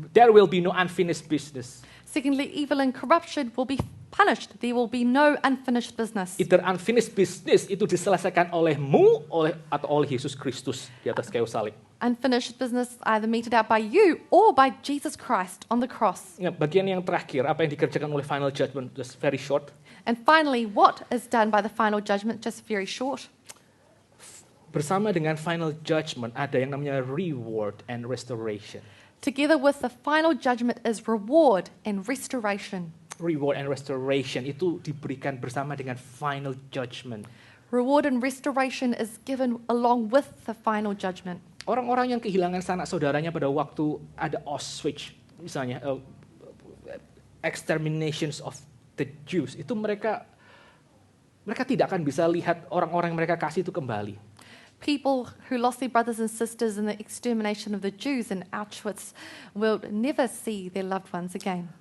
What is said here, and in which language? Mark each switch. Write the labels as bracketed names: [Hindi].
[English] There will be no unfinished business. Secondly, evil and corruption will be punished. There will be no unfinished business. Either unfinished business [Indonesian] itu diselesaikan olehmu atau oleh Yesus Kristus di atas kayu salib. [English] Unfinished business either meted out by you or by Jesus Christ on the cross. [Indonesian] Ya, bagian yang terakhir, apa yang dikerjakan oleh [English] final judgment, just very short. And finally, what is done by the final judgment? Just very short. [Indonesian] Bersama dengan [English] final judgment [Indonesian] ada yang namanya [English] reward and restoration. Together with the final judgment is reward and restoration. Reward and restoration [Indonesian] itu diberikan bersama dengan [English] final judgment. Reward and restoration is given along with the final judgment. [Indonesian] Orang-orang yang kehilangan sanak saudaranya pada waktu ada Auschwitz, misalnya [English] exterminations of the Jews, [Indonesian] itu mereka tidak akan bisa lihat orang-orang yang mereka kasih itu kembali. [English] People who lost their brothers and sisters in the extermination of the Jews in Auschwitz will never see their loved ones again.